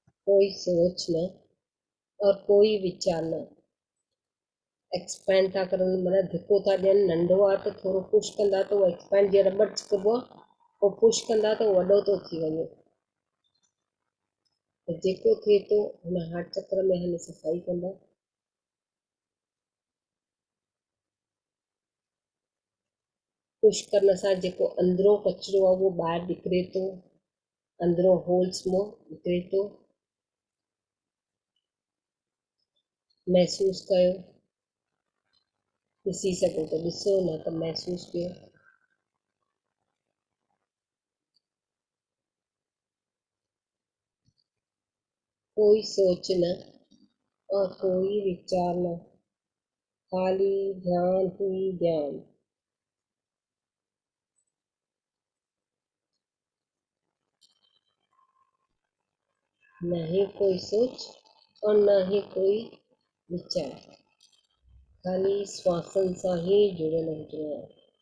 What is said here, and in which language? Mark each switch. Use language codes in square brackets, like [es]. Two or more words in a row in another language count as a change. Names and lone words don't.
[hi] कोई सोच न और कोई वीचार न। [sd] एक्सपेंड था करनि माना धिको था ॾियनि, नंढो आहे त थोरो पुश कंदा त उहो एक्सपेंड जीअं रबड़ चिकबो आहे, पोइ पुश कंदा त उहो वॾो थो थी वञे। त जेको थिए थो हुन हार्ट चक्र में हाणे सफ़ाई कंदा। पुश करण सां जेको अंदरो कचिरो आहे उहो ॿाहिरि निकिरे थो, अंदरो होल्स मां निकिरे थो। महसूसु कयो, ॾिसी सघो त ॾिसो, न त महसूसु कयो। [hi] कोई सोच न और कोई विचार न, खाली ध्यान ही ध्यान। न ही कोई सोच और न ही कोई विचार, [sd] खाली श्वासन सां ही जुड़ियल हुजिणो आहे।